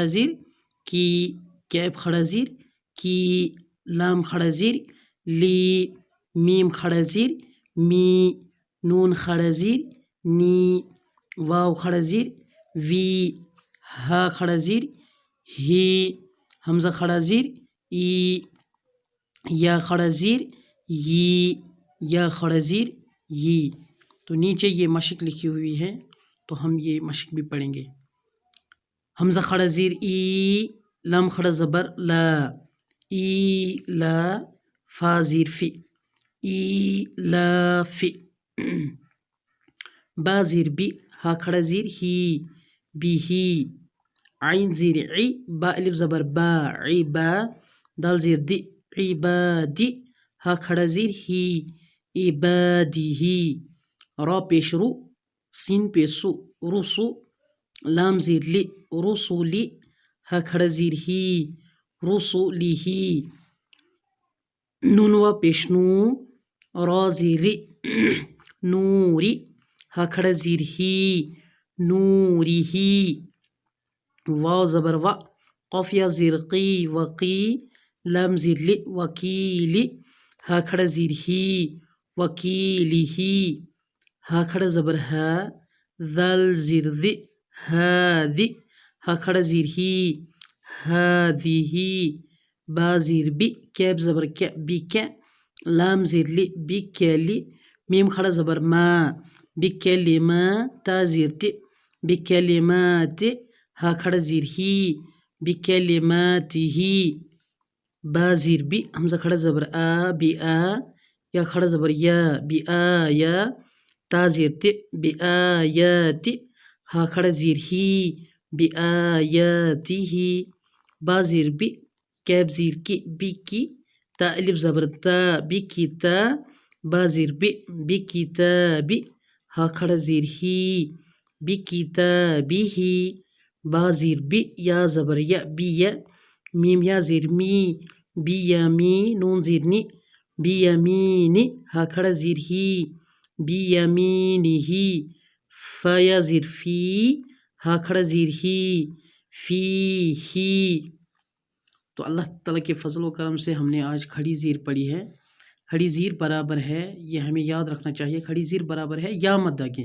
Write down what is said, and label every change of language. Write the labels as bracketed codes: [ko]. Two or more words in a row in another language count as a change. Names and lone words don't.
[ur] زیر کی، کیف کھڑا زیر کی، لام کھڑا زیر لی، میم کھڑا زیر می، نون کھڑا زیر نی، واو کھڑا زیر وی، ہا کھڑا زیر ہی، حمزہ کھڑا زیر ای، یا کھڑا زیر یی، یا کھڑا زیر یی۔ تو نیچے یہ مشق لکھی ہوئی ہے تو ہم یہ مشق بھی پڑھیں گے۔ حمزہ کھڑا زیر ای، لام کھڑا زبر لا، ای لا، فا زیر فی، ای لا فی، با زیر بی، ہا کھڑا زیر ہی، بی ہی، عین زیر عی، با الف زبر با، عی با، دال زیر دی، عبادی، ہا کھڑا زیر ہی، عبادی، را پیش رو، سین پیش سو، رسو، لام زیر لی، رسولی، ہا کھڑا زیر ہی، رسولی، نون وا پیش نو، را زیر ری، نوری، ہا کھڑا زیر ہی، نوری، واو زبر وا، قاف یا زیر قی، وقی، لام زیر لی، وکیلی، ہا کھڑا زیر ہی، وکیلی، ہا کھڑا زبر ہا، ذال زیر دی، ہادی، ہا کھڑا زیر ہی، ہادی، با زیر بی، کیف زبر کی، بی کی، لام زیر لی، بی کیلی، میم کھڑا زبر ما، بی کلمہ، تا زیر تی، بی کلماتی، ہا کھڑا زیر ہی، بی کلماتہ، با زیر بی، حمزہ کھڑا زبر آ، بی آ، یا کھڑا زبر یا، بی آیا، تا زیر تی، بی آیاتی، ہا کھڑا زیر ہی، بی آیاتہ، با زیر بی، کیف زیر کی، بی کی، تا الف زبر تا، بی کی تا، با زیر بی، بی کتابی، ہا کھڑا زیر ہی، بی کتابہ، با زیر بی، یا زبر یا، بی یا، میم یا زیر می، بی یمی، نون زیر نی، بی یمینی، ہا کھڑا زیر ہی، بی یمینہ، فا یا زیر فی، ہا کھڑا زیر ہی، فی ہی۔ تو اللہ تعالیٰ کے فضل و کرم سے ہم نے آج کھڑی زیر پڑھی ہے۔ کھڑی زیر برابر ہے، یہ ہمیں یاد رکھنا چاہیے، کھڑی زیر برابر ہے یا مدہ کے۔